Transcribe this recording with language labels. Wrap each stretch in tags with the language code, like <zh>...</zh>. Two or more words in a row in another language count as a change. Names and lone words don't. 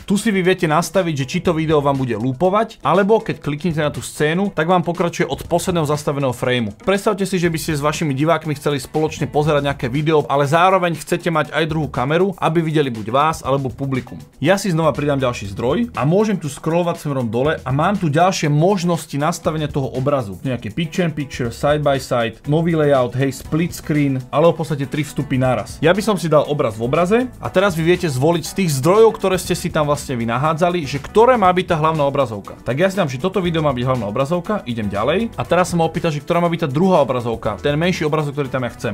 <sk>Tu si vy viete nastaviť, že či to video vám bude lúpovať, alebo keď kliknete na tú scénu, tak vám pokračuje od posledného zastaveného frameu. Predstavte si, že by ste s vašimi divákmi chceli spoločne pozerať nejaké video, ale zároveň chcete mať aj druhú kameru, aby videli buď vás alebo publikum. Ja si znova pridám ďalší zdroj a môžem tu scrollovať smerom dole a mám tu ďalšie možnosti nastavenia toho obrazu.</sk> <en>Nejaké picture in picture, side by side,</en> <sk>nový layout, hej,</sk> <en>split screen,</en> <sk>alebo v podstate 3 vstupy naraz. Ja by som si dal obraz v obraze a teraz vy viete zvoliť z tých zdrojov, ktoré ste si tam vlastne vynahádzali, že ktoré má byť tá hlavná obrazovka. Tak ja si dám, že toto video má byť hlavná obrazovka, idem ďalej a teraz sa ma opýta, že ktorá má byť tá druhá obrazovka, ten menší obrazok, ktorý tam ja chcem.</sk>